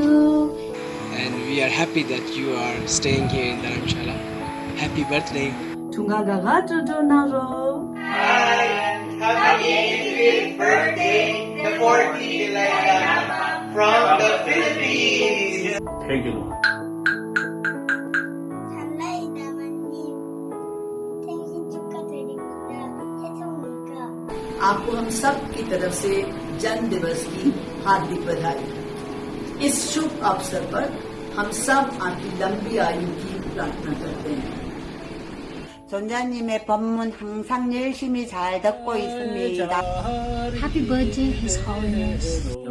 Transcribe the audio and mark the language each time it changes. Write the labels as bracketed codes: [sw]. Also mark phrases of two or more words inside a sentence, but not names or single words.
[en] And we are happy that you are staying here in Dharamshala. Happy birthday. Happy 85th birthday, the 40th Lama from the Philippines. [hi] आपको हम सब की तरफ से जन्म दिवस की हार्दिक बधाई। इस शुभ अवसर पर हम सब आपकी लंबी आयु की प्रार्थना करते हैं। [ko] 존자님의 법문 항상 열심히 잘 듣고 있습니다. [en] Happy birthday, His Holiness.